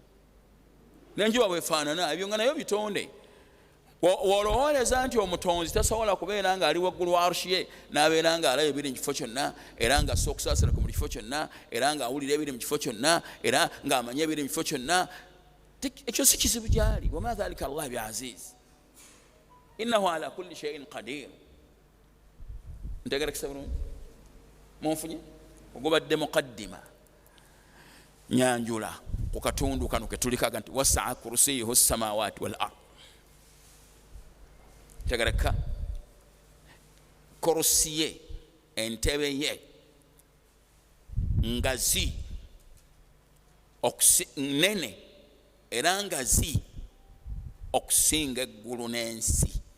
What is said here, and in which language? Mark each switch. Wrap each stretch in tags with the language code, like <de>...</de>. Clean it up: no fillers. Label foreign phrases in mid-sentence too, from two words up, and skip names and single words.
<lg>N'enjuba bwefaanana, ebyo nga nayo bitonde. Wolowooleza nti omutonzi tasobola kubeera nga ali waggulu wa arshi ye n'abeera nga alaba ebiri mu kifo kyonna, era nga assa okusaasira ku buli kifo kyonna, era ng'awulira ebiri mu kifo kyonna, era ng'amanya ebiri mu kifo kyonna. Ekyo si kizibu gyali.</lg> <ar>وما ذلك الله بعزيز، إنه على كل شيء قدير.</ar> <lg>Ntegerekesa bulungi? Munfunye? Ogubadde muqaddima nyanjula ku katundu kano ke tulikaga nti</lg> <ar>وسع كرسيه السماوات والأرض.</ar> <lg>Tegereka kursiye, entebe ye ngazi nene era ngazi okusinga eggulu n'ensi.</lg>